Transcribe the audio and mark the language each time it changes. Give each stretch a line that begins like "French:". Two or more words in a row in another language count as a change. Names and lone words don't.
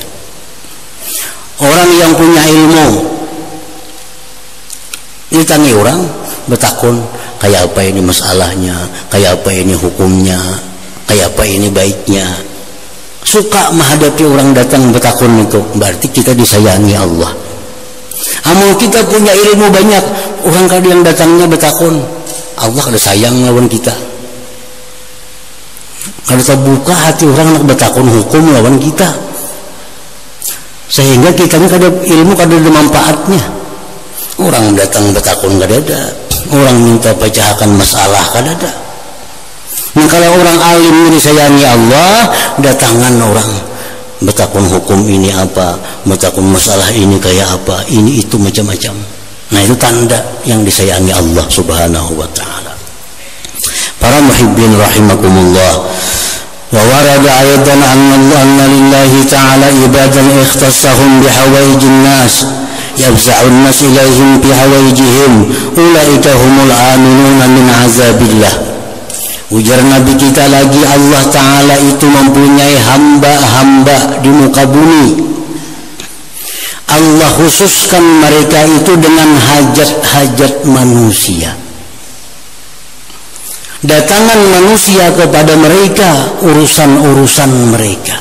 Banjar: Orang yang punya ilmu ditanya orang bertakun, kayak apa ini masalahnya, kayak apa ini hukumnya, kayak apa ini baiknya. Suka menghadapi orang datang bertakun itu, berarti kita disayangi Allah. Amal kita punya ilmu banyak, orang kadang yang datangnya bertakun, Allah kada sayang lawan kita. Kada terbuka hati orang nak bertakun hukum lawan kita, sehingga kita ni kada ilmu kada ada manfaatnya. Orang datang bertakun kada ada, orang minta pecahakan masalah kada ada. Nah, kalau orang alim disayangi Allah, datangan orang bertakun hukum ini apa, bertakun masalah ini kayak apa, ini itu macam-macam. Nah, itu tanda yang disayangi Allah
Arabic: سبحانه وتعالى. أيها المحبون رحمكم الله، وورد أيضا أن لله تعالى عبادا اختصهم بحوائج الناس يفزع الناس إليهم بحوائجهم أولئك هم الآمنون من عذاب الله.
Banjar: Ujar Nabi kita lagi, Allah Ta'ala itu mempunyai hamba-hamba di muka bumi. Allah khususkan mereka itu dengan hajat-hajat manusia. Datangan manusia kepada mereka, urusan-urusan mereka.